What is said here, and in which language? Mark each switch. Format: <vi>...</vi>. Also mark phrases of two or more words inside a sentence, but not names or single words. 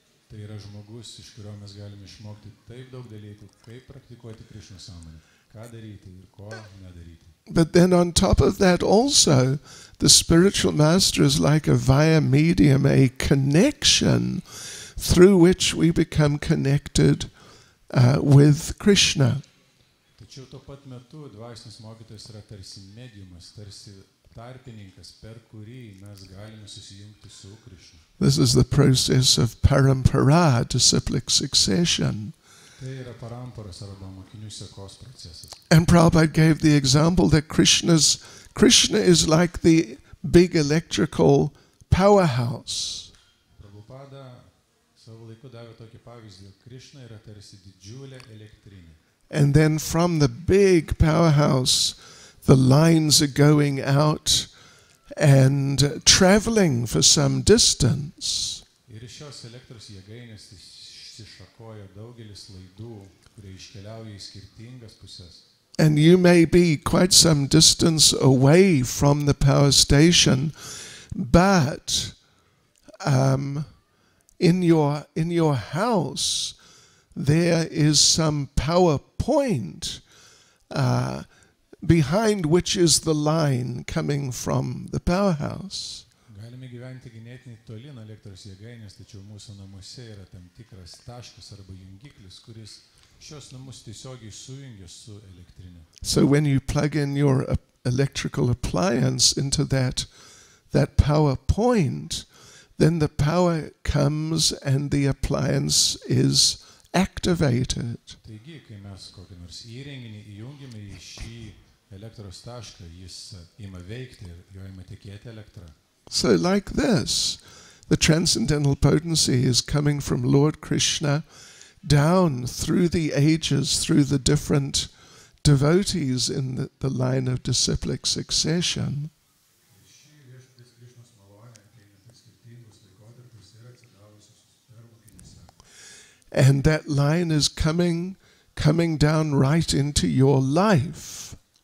<lt>Tai yra žmogus, iš kurio mes galime išmokti taip daug dalykų, kaip praktikuoti Krishna sąmonę, ką daryti ir ko nedaryti.</lt> <en>But then on top of that also, the spiritual master is like a via medium, a connection through which we become connected with Krishna.</en> <lt>Tačiau tuo pat metu dvasinis mokytojas yra tarsi mediumas, tarsi tarpininkas, per kurį mes galime susijungti su Krishna.</lt> <en>This is the process of parampara, disciplic succession.</en> <lt>Tai yra paramparos arba mokinių sekos procesas.</lt> <en>And Prabhupada gave the example that Krishna is like the big electrical powerhouse.</en> <lt>Prabhupada savo laiku davė tokį pavyzdį, jog Krishna yra tarsi didžiulė elektrinė.</lt> <en>And then from the big powerhouse, the lines are going out and traveling for some distance.</en> <lt>Ir iš šios elektros jėgainės išsišakoja daugelis laidų, kurie iškeliauja į skirtingas pusės.</lt> <en>And you may be quite some distance away from the power station, but in your house there is some power point behind which is the line coming from the powerhouse.</en> <lt>Galime gyventi ganėtinai toli nuo elektros jėgainės, tačiau mūsų namuose yra tam tikras taškas arba jungiklis, kuris šios namus tiesiogiai sujungia su elektrinė.</lt> <en>So when you plug in your electrical appliance into that power point, then the power comes and the appliance is activated.</en> <lt>Taigi, kai mes kokį nors įrenginį įjungiame į šį elektros tašką, jis ima veikti ir jo ima tekėti elektra.</lt> <en>So like this, the transcendental potency is coming from Lord Krishna down through the ages, through the different devotees in the line of disciplic succession. And that line is coming down right into your life.</en>